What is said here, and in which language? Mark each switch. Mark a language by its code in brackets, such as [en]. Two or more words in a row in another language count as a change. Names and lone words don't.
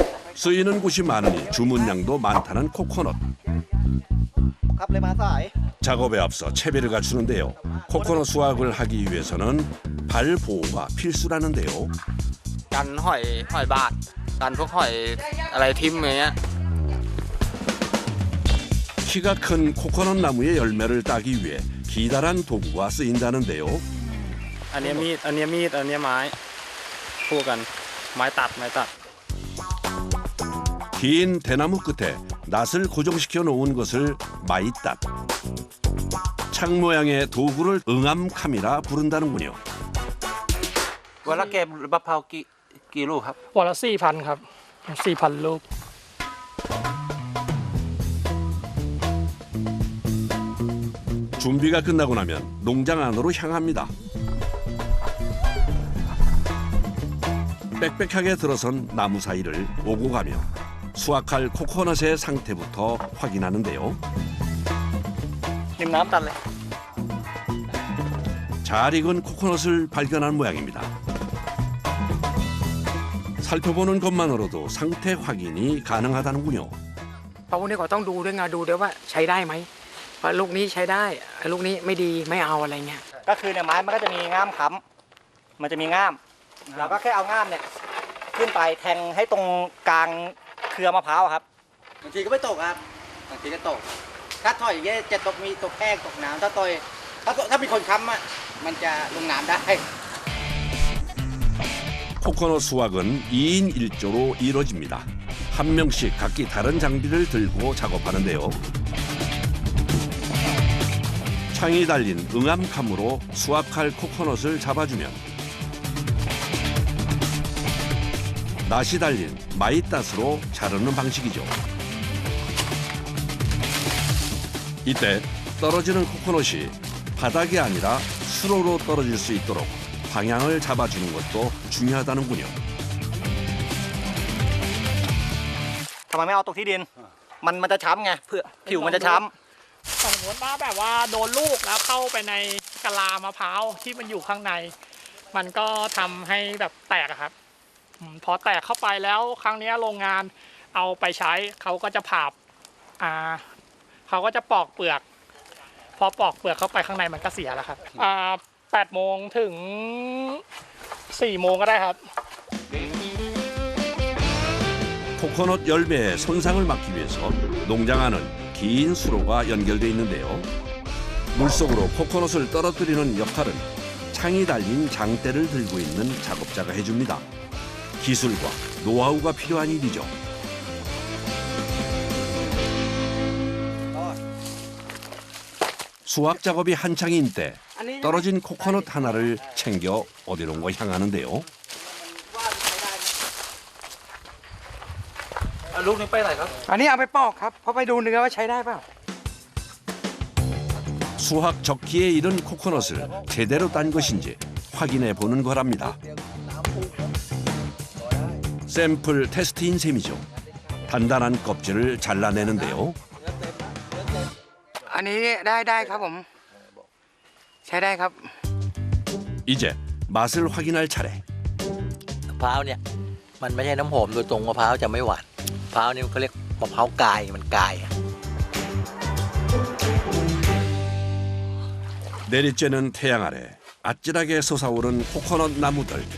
[ko] 쓰이는 곳이 많으니 주문량도 많다는 코코넛. 작업에 앞서 채비를 갖추는데요. 코코넛 수확을 하기 위해서는 발 보호가 필수라는데요. [th] กันหอยบาดกันพวกหอยอะไรทิ่มอย่างเงี้ย [ko] 키가 큰 코코넛 나무의 열매를 따기 위해 기다란 도구가 쓰인다는데요. [th] อันนี้มีดอันนี้มีดอันนี้ไม้คู่กันไม้ตัด [ko] 긴 대나무 끝에 낫을 고정시켜 놓은 것을 마이딱. 창 모양의 도구를 응암캄이라 부른다는군요. [th] วันละเก็บมะพร้าวกี่ลูกครับ วันละ 4,000 ครับ 4,000 ลูก [ko] 준비가 끝나고 나면 농장 안으로 향합니다. 빽빽하게 들어선 나무 사이를 오고 가며 수확할 코코넛의 상태부터 확인하는데요. [th] ริมน้ำตัดเลย [ko] 잘 익은 코코넛을 발견한 모양입니다. 살펴보는 것만으로도 상태 확인이 가능하다는군요. [th] เพราะพวกนี้ก็ต้องดูด้วยไงดูด้วยว่าใช้ได้ไหมเพราะลูกนี้ใช้ได้ลูกนี้ไม่ดีไม่เอาอะไรเงี้ย ก็คือเนี่ยไม้มันก็จะมีง่ามค้ำมันจะมีง่ามเราก็แค่เอาง่ามเนี่ยขึ้นไปแทงให้ตรงกลางเครือมะพร้าวครับบางทีก็ไม่ตกครับบางทีก็ตกถ้าถอยอย่างเงี้ยจะตกมีตกแห้งตกน้ำถ้ามีคนค้ำอ่ะมันจะลงน้ำได้ [ko] 코코넛 수확은 2인 1조로 이루어집니다. 한 명씩 각기 다른 장비를 들고 작업하는데요. 창이 달린 응암캄으로 수확할 코코넛을 잡아주면 낫이 달린 마이따스로 자르는 방식이죠. 이때 떨어지는 코코넛이 바닥이 아니라 수로로 떨어질 수 있도록 방향을 잡아주는 것도 중요하다는군요. [th] ทำไมไม่เอาตกที่ดินมันจะช้ำไงเพื่อผิวมันจะช้ำ สมมติว่าแบบว่าโดนลูกแล้วเข้าไปในกะลามะพร้าวที่มันอยู่ข้างใน มันก็ทำให้แบบแตกอะครับพอแตกเข้าไปแล้วครั้งนี้โรงงานเอาไปใช้เขาก็จะผ่าเขาก็จะปอกเปลือก พอปอกเปลือกเข้าไปข้างในมันก็เสียแล้วครับ8 โมงถึง 4 โมงก็ได้ครับ [ko] 코코넛 열매의 손상을 막기 위해서 농장 안은 긴 수로가 연결돼 있는데요. 물속으로 코코넛을 떨어뜨리는 역할은 창이 달린 장대를 들고 있는 작업자가 해줍니다. 기술과 노하우가 필요한 일이죠. 수확 작업이 한창인 때 떨어진 코코넛 하나를 챙겨 어디론가 향하는데요. [th] ลูกนี้ไปไหนครับ อันนี้เอาไปปอกครับเพราะไปดูเนื้อว่าใช้ได้เปล่า [ko] 수확 적기에 이른 코코넛을 제대로 딴 것인지 확인해 보는 거랍니다. 샘플 테스트인 셈이죠. 단단한 껍질을 잘라내는데요. [th] อันนี้ได้ครับผมใช้ได้ครับ [ko] 이제 맛을 확인할 차례. [th] มะพร้าวเนี่ยมันไม่ใช่น้ำหอมโดยตรงมะพร้าวจะไม่หวานมะพร้าวนี่เขาเรียกมะพร้าวกายมันกาย [ko] 내리쬐는 태양 아래 아찔하게 솟아오른 코코넛 나무들.